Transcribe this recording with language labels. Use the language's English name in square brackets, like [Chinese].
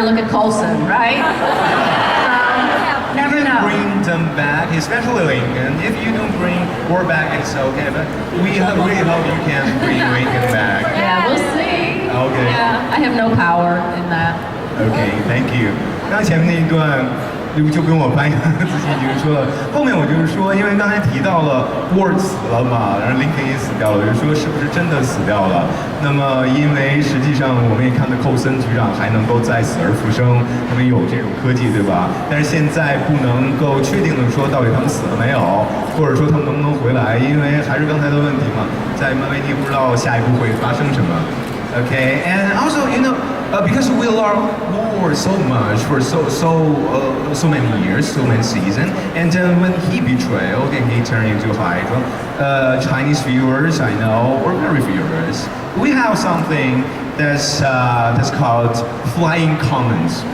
[English] Look at Coulson, right? Never know. Bring them back, especially Lincoln. If you don't bring Ward back, it's okay. But we really hope you can bring Lincoln back. Yeah, we'll see. Okay. Yeah, I have no power in that. Okay, thank you. [Chinese] 刚前面那一段，就不用我翻译了，自己已经说了。后面我就是说，因为刚才提到了 Ward 死了嘛，然后 Lincoln 也死掉了，我就说是不是真的死掉了？那么因为实际上我们也看到寇森局长还能够再死而复生，他们有这种科技，对吧？但是现在不能够确定的说到底他们死了没有，或者说他们能不能回来，因为还是刚才的问题嘛，在漫威你也不知道下一步会发生什么。 [English] Okay, and also because we love war so much for so many years, so many seasons, and when he betrayed and he turned into Hydra, Chinese viewers I know or very viewers, we have something that's called flying comments.